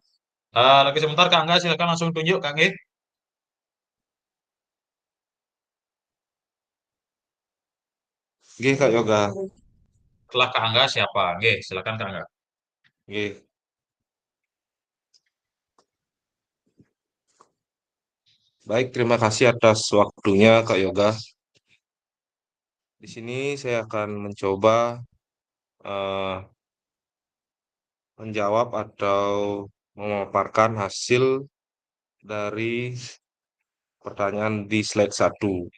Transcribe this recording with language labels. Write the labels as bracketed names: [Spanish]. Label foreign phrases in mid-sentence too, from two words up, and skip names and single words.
[Indonesian] Lagi sebentar kak Angga, silakan langsung tunjuk kak Angga. Nggih, Kak Yoga. Setelah kak Angga siapa? Oke, silakan kak Angga. Nggih. Baik, terima kasih atas waktunya Kak Yoga. Di sini saya akan mencoba eh, menjawab atau memaparkan hasil dari pertanyaan di slide 1.